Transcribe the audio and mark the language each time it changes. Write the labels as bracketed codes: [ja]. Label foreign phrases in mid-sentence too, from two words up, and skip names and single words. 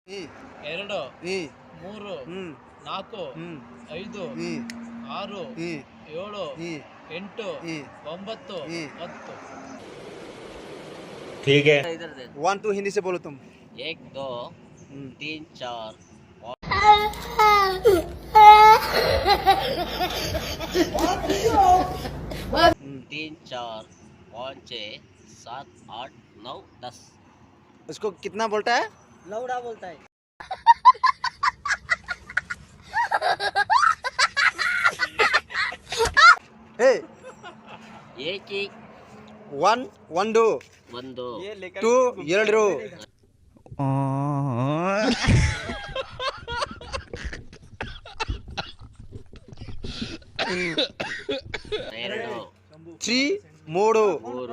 [hi] ಈ 2 ಈ 3 ಹ್ಮ್ 4 ಹ್ಮ್ 5 ಈ 6 ಈ 7 ಈ 8 ಈ 9 ಈ 10 ठीक है। इधर दे। 1 2 हिंदी से बोलो तुम 1 2 3 4 3 4 5 6 7 8 9 10। उसको कितना बोलता है? लौड़ा बोलता है। हे एक एक 1 1 2 [kn] ಒಂದು 2 2 ಎರಡು 3 3 ಮೂರು